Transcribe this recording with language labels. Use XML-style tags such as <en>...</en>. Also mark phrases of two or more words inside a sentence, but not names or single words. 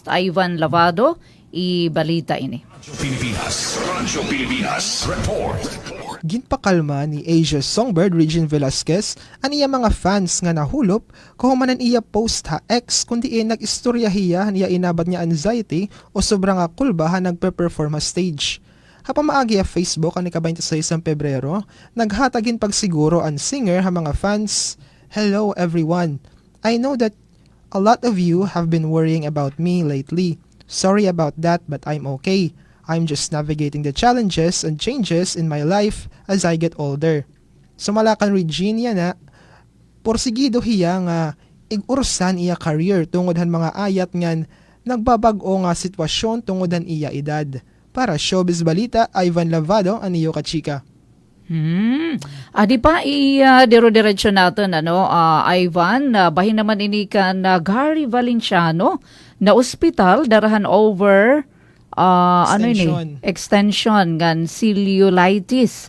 <war>Ivan Lavado balita ini. Radyo Pilipinas Report. Ginpakalma ni Asia Songbird Regine Velasquez ang iya mga fans nga nahulop kahumanan iya post ha ex kundi nag-istorya hiya niya inabat niya anxiety o sobrang kulbahan nagpe-perform ha stage. Hapamaagi a Facebook ang ika-26 Pebrero, naghatagin pagsiguro ang singer ha mga fans.</war> <en>Hello everyone. I know that a lot of you have been worrying about me lately. Sorry about that but I'm okay. I'm just navigating the challenges and changes in my life as I get older.</en> <war>Sumalakan Regina na porsigido hiya nga igursan iya career tungodhan mga ayat ngan nagbabag-o nga sitwasyon tungodhan iya edad. Para Showbiz Balita, Ivan Lavado, aniyo ka chika. Adi pa diro-diretso natin Ivan, bahin naman ini kan Gary Valenciano na ospital darahan</war> <en>over extension</en> <war>ngan cellulitis.</war>